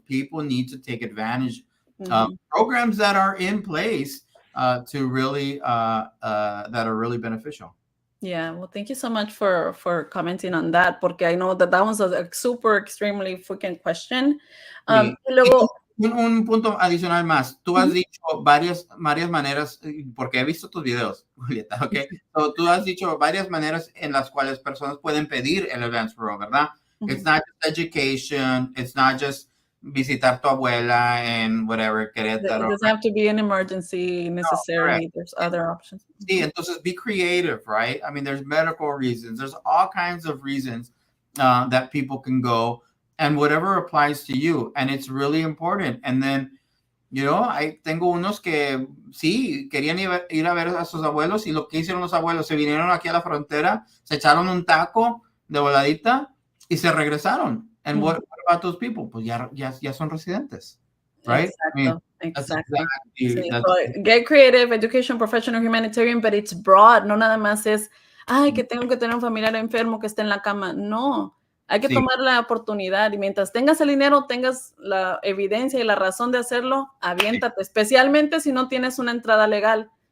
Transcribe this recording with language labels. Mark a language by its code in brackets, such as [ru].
[en] People need to take advantage programs that are in place to really that are really beneficial. Yeah, well, thank you so much for commenting on that, [es] porque [en] I know that was a super extremely freaking question. [es] Y luego un punto adicional más. Tú has dicho varias maneras, porque he visto tus videos, Julieta, ¿ok? So, tú has dicho varias maneras en las cuales personas pueden pedir el advance parole, ¿verdad? [en] It's not just education, it's not just [es] visitar tu abuela en [en] whatever, Querétaro. It doesn't have to be an emergency necessarily. There's other options. [es] Sí, entonces [en] be creative, right? I mean, there's medical reasons. There's all kinds of reasons that people can go and whatever applies to you. And it's really important. And then, you know, [es] tengo unos que sí, querían ir a ver a sus abuelos y lo que hicieron los abuelos, se vinieron aquí a la frontera, se echaron un taco de voladita y se regresaron. [en] And what about those people? [es] Pues ya son residentes, [en] right? Exactly. Get creative, education, professional, humanitarian, but it's broad. [es] No nada más es, que tengo que tener un familiar enfermo que esté en la cama. No, hay que tomar la oportunidad y mientras tengas el dinero, tengas la evidencia y la razón de hacerlo, aviéntate, especialmente si no tienes una entrada legal.